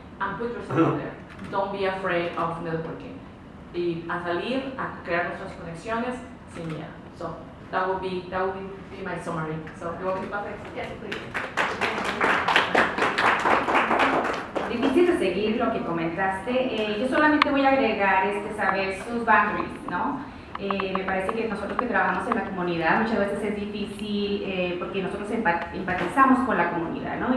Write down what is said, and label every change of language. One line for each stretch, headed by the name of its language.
English: And put yourself out there. Don't be afraid of networking.
Spanish: Y a salir, a crear nuestras conexiones sin miedo.
English: So that would be my summary. So you want me to pass it? Yes, please.
Spanish: Difícil de seguir lo que comentaste. Yo solamente voy a agregar saber sus boundaries, ¿no? Me parece que nosotros que trabajamos en la comunidad muchas veces es difícil porque nosotros empatizamos con la comunidad, ¿no?